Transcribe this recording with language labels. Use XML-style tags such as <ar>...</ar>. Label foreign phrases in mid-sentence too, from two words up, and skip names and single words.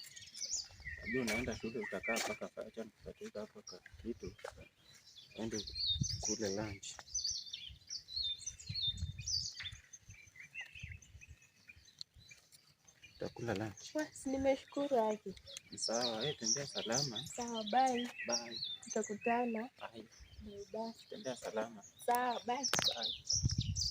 <sw>Ndio unaenda shule utakaa mpaka acha tutatoka hapo kwa kitu. Ende kule lunch. Tutakula lunch. Basi nimeshukuru haki. Sawa, wewe tembea salama. Sawa, bye. Bye. Tutakutana. Bye. Bye. Tembea salama. Sawa, bye. Bye.</sw>